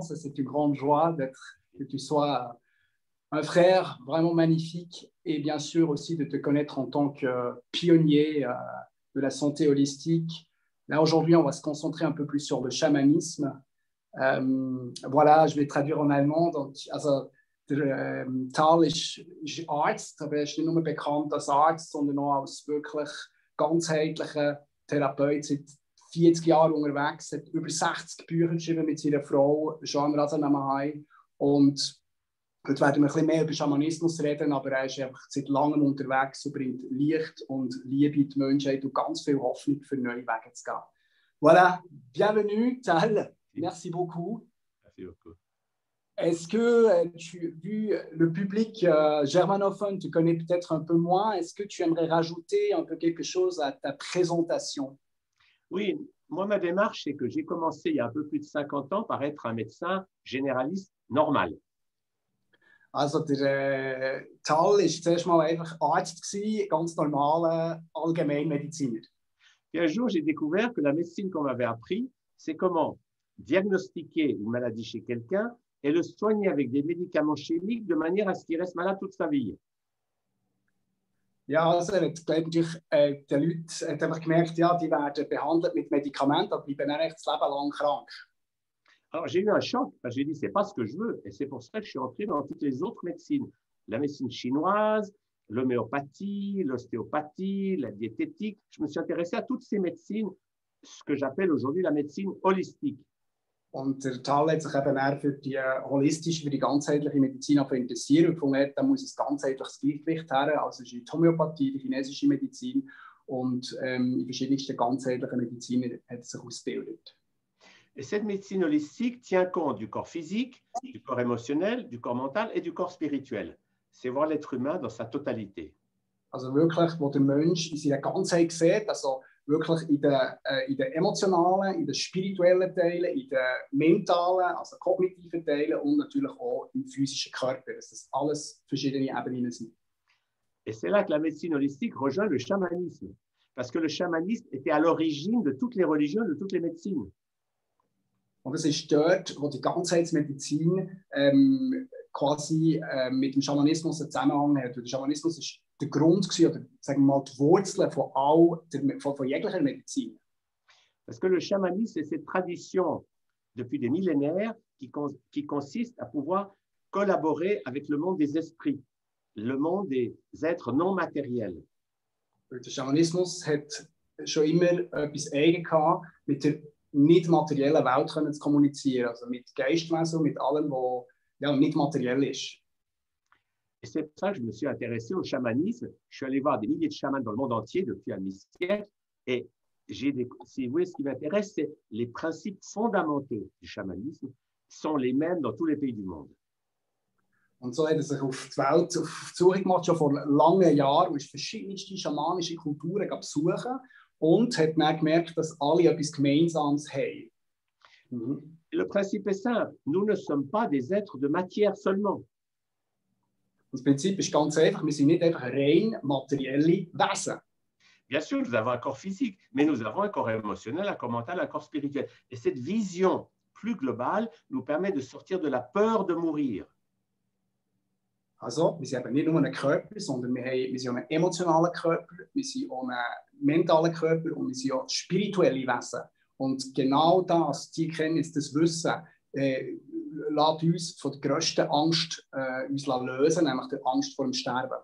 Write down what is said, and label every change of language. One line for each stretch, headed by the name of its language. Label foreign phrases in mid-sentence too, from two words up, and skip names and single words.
French: Ça, c'est une grande joie que tu sois un frère vraiment magnifique et bien sûr aussi de te connaître en tant que pionnier de la santé holistique. Là, aujourd'hui, on va se concentrer un peu plus sur le chamanisme. Voilà, je vais traduire en allemand. Donc,
German: also, der Tal ist Arzt, aber er ist nicht nur bekannt als Arzt, sondern auch als wirklich ganzheitlicher Therapeut, seit 40 Jahren unterwegs, hat über 60 Bücher geschrieben mit seiner Frau, Joanne Razanamay. Und heute werden wir ein bisschen mehr über Schamanismus reden, aber er ist einfach seit langem unterwegs und bringt Licht und Liebe in die Menschheit und ganz viel Hoffnung für neue Wege zu gehen.
French: Voilà, bienvenue Tal. Merci beaucoup. Merci beaucoup. Est-ce que vu le public germanophone te connaît peut-être un peu moins, est-ce que tu aimerais rajouter un peu quelque chose à ta présentation? Oui, moi, ma démarche, c'est que j'ai commencé il y a un peu plus de 50 ans par être un médecin généraliste normal.
German: Also der Tal ist zuerst mal einfach Arzt gewesen, ganz normaler Allgemeinmediziner.
French: Et un jour, j'ai découvert que la médecine qu'on m'avait appris, c'est comment diagnostiquer une maladie chez quelqu'un et le soigner avec des médicaments chimiques de manière à ce qu'il reste malade toute sa vie.
German: Ja, also er hat natürlich den Leuten hat einfach gemerkt, ja, die werden behandelt mit Medikamenten, aber bleiben dann echt das Leben lang krank.
French: Alors, j'ai eu un choc, parce que j'ai dit, c'est pas ce que je veux. Et c'est pour ça que je suis entré dans toutes les autres médecines. La médecine chinoise, l'homéopathie, l'ostéopathie, la diététique. Je me suis intéressé à toutes ces médecines, ce que j'appelle aujourd'hui la médecine holistique.
German: Und der Tal hat sich eben eher für die holistische, für die ganzheitliche Medizin interessiert und gefunden, da muss ein ganzheitliches Gleichgewicht her. Also es ist die Homöopathie, die chinesische Medizin und in verschiedensten ganzheitlichen Medizinen hat es sich ausgebildet.
French: Et cette médecine holistique tient compte du corps physique, du corps émotionnel, du corps mental et du corps spirituel. C'est voir l'être humain dans sa totalité.
German: Also wirklich, wo der Mensch in seiner Ganzheit sieht, also wirklich in den emotionalen, in den spirituellen Teilen, in den mentalen, also kognitiven Teilen und natürlich auch im physischen Körper, dass das alles verschiedene Ebenen sind.
French: Et c'est là que la médecine holistique rejoint le chamanisme, parce que le chamanisme était à l'origine de toutes les religions, de toutes les médecines.
German: Und es ist dort, wo die Ganzheitsmedizin quasi mit dem Schamanismus einen Zusammenhang hat. Der Schamanismus ist der Grund gewesen, oder sagen wir mal die Wurzeln von jeglicher Medizin.
French: Parce que le chamanisme, c'est cette tradition depuis des millénaires qui consiste à pouvoir collaborer avec le monde des esprits, le monde des êtres non matériels.
German: Der Schamanismus hat schon immer etwas eigen gehabt, mit der nicht materiellen Welt können zu kommunizieren, also mit Geistwesen, mit allem, was ja, nicht materiell ist.
French: Et c'est pour ça que je me suis intéressé au chamanisme. Je suis allé voir des milliers de chamans dans le monde entier depuis un demi-siècle. Et si vous voulez, ce qui m'intéresse, c'est les principes fondamentaux du chamanisme sont les mêmes dans tous les pays du monde.
German: Und so hat er sich auf die Welt auf die Suche gemacht, schon vor langen Jahren, und ist verschiedenste schamanische Kulturen besuchen und hat dann gemerkt, dass alle etwas Gemeinsames haben.
French: Le principe est simple. Nous ne sommes pas des êtres de matière seulement.
German: Das Prinzip ist ganz einfach, wir sind nicht einfach rein materielle Wesen.
French: Bien sûr, nous avons un corps physique, mais nous avons un corps émotionnel, un corps mental, un corps spirituel. Et cette vision plus global, nous permet de sortir de la peur de mourir.
German: Also, wir sind eben nicht nur ein Körper, sondern wir sind auch ein emotionaler Körper, wir sind auch ein mentaler Körper und wir sind auch spirituelle Wesen. Und genau das, die Kenntnis, das Wissen, lässt uns von der grössten Angst uns lösen, nämlich der Angst vor dem Sterben.